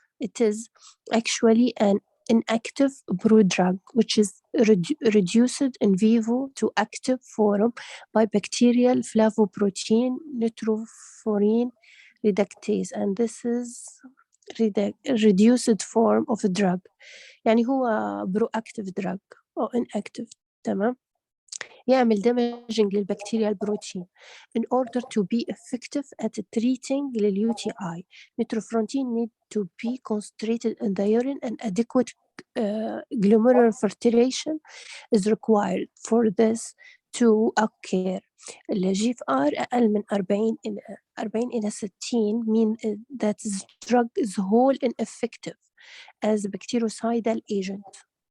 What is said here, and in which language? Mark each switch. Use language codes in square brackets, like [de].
[en] It is actually an inactive prodrug, which is reduced in vivo to active form by bacterial flavoprotein nitrofurin reductase, and this is reduced form of the drug. [ar] يعني هو [en] proactive drug [ar] أو inactive. تمام. يعمل damaging للبكتيريا البروتين. [en] In order to be effective at treating للUTI, nitrofurantoin need to be concentrated in the urine and adequate glomerular filtration is required for this to occur. الGFR [ar] أقل من 40 إلى 60 [en] mean that the drug is whole ineffective as a bactericidal agent.